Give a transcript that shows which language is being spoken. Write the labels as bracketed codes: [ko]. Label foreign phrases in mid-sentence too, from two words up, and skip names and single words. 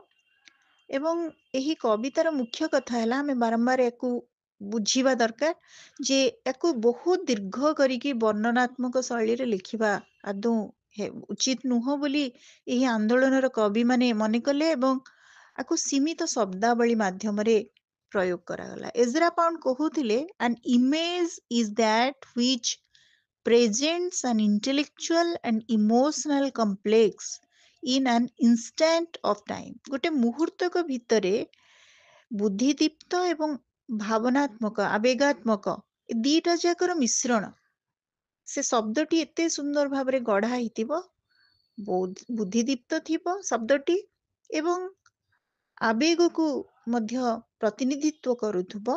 [or] ଏବଂ ଏହି କବିତାର ମୁଖ୍ୟ କଥା ହେଲା ଆମେ ବାରମ୍ବାର ୟାକୁ ବୁଝିବା ଦରକାର ଯେ ୟାକୁ ବହୁତ ଦୀର୍ଘ କରିକି ବର୍ଣ୍ଣନାତ୍ମକ ଶୈଳୀରେ ଲେଖିବା ଆଦୌ ଉଚିତ ନୁହଁ ବୋଲି ଏହି ଆନ୍ଦୋଳନର କବିମାନେ ମନେ କଲେ ଏବଂ ୟାକୁ ସୀମିତ ଶବ୍ଦାବଳୀ ମାଧ୍ୟମରେ ପ୍ରୟୋଗ କରାଗଲା। [en] ଏଜ୍ରା ପାଉଣ୍ଡ କହୁଥିଲେ an image is that which presents an intellectual and emotional complex in an instant of time। [or] ଗୋଟେ ମୁହୂର୍ତ୍ତକ ଭିତରେ ବୁଦ୍ଧିଦୀପ୍ତ ଏବଂ ଭାବନାତ୍ମକ ଆବେଗାତ୍ମକ ଏ ଦିଟା ଯାକର ମିଶ୍ରଣ। ସେ ଶବ୍ଦଟି ଏତେ ସୁନ୍ଦର ଭାବରେ ଗଢ଼ା ହେଇଥିବ, ବୁଦ୍ଧିଦୀପ୍ତ ଥିବ ଶବ୍ଦଟି ଏବଂ ଆବେଗକୁ ମଧ୍ୟ ପ୍ରତିନିଧିତ୍ୱ କରୁଥିବ।